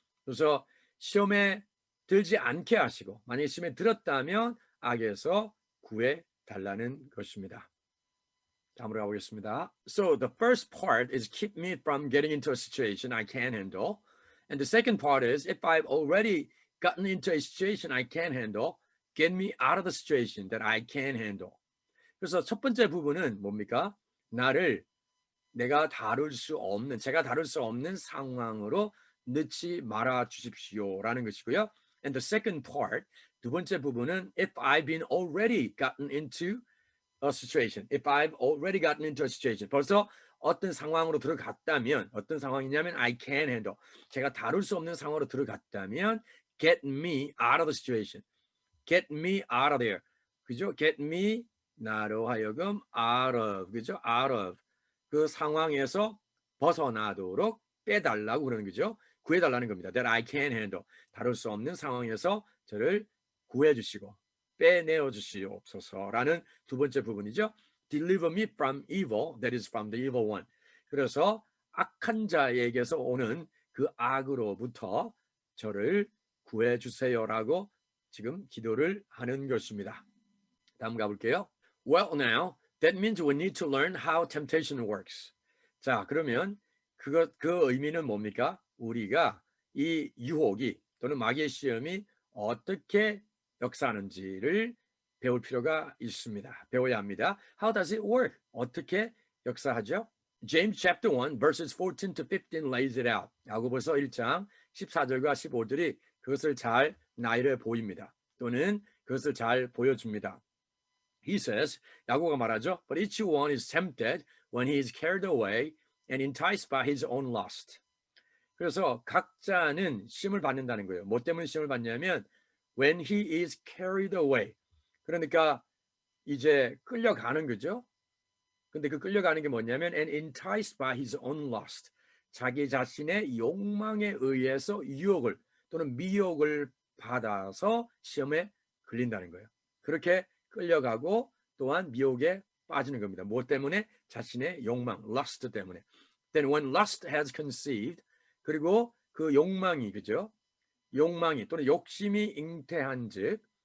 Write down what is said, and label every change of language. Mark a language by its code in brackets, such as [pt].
[ko] 그래서 시험에 들지 않게 하시고, 만약에 시험에 들었다면 악에서 구해 달라는 것입니다. 다음으로 가보겠습니다. [en] So the first part is keep me from getting into a situation I can't handle. And the second part is if I've already gotten into a situation I can't handle, get me out of the situation that I can't handle. [ko] 그래서 첫 번째 부분은 뭡니까? 제가 다룰 수 없는 상황으로 넣지 말아 주십시오라는 것이고요. [en] And the second part, [ko] 두 번째 부분은 [en] if I've been already gotten into a situation, if I've already gotten into a situation, [ko] 벌써 어떤 상황으로 들어갔다면, 어떤 상황이냐면 [en] I can't handle, [ko] 제가 다룰 수 없는 상황으로 들어갔다면 [en] get me out of the situation, get me out of there, [ko] 그죠? [en] get me, [ko] 나로 하여금 [en] out of, [ko] 그죠? [en] out of, [ko] 그 상황에서 벗어나도록 빼달라고 그러는 거죠. 구해달라는 겁니다. [en] That I can't handle, [ko] 다룰 수 없는 상황에서 저를 구해주시고 빼내어 주시옵소서라는 두 번째 부분이죠. [en] Deliver me from evil, that is from the evil one. [ko] 그래서 악한 자에게서 오는 그 악으로부터 저를 구해주세요라고 지금 기도를 하는 것입니다. 다음 가볼게요. [en] Well, now that means we need to learn how temptation works. [ko] 자, 그러면 그 의미는 뭡니까? 우리가 이 유혹이 또는 마귀의 시험이 어떻게 역사하는지를 배울 필요가 있습니다. 배워야 합니다. [en] How does it work? [ko] 어떻게 역사하죠? [en] James chapter 1 verses 14 to 15 lays it out. [ko] 야고보서 1장 14절과 15절이 그것을 잘 나열해 보입니다. 또는 그것을 잘 보여줍니다. [en] He says, [ko] 야고보가 말하죠. [en] But each one is tempted when he is carried away and enticed by his own lust. [ko] 그래서 각자는 시험을 받는다는 거예요. 뭐 때문에 시험을 받냐면 [en] when he is carried away. [ko] 그러니까 이제 끌려가는 거죠. 근데 그 끌려가는 게 뭐냐면 [en] and enticed by his own lust. [ko] 자기 자신의 욕망에 의해서 유혹을 또는 미혹을 받아서 시험에 걸린다는 거예요. 그렇게 끌려가고 또한 미혹에 빠지는 겁니다. 뭐 때문에? 자신의 욕망, lust 때문에. [en] Then when lust has conceived, [ko] 그리고 그 욕망이, 그죠? 욕망이 또는 욕심이 잉태한즉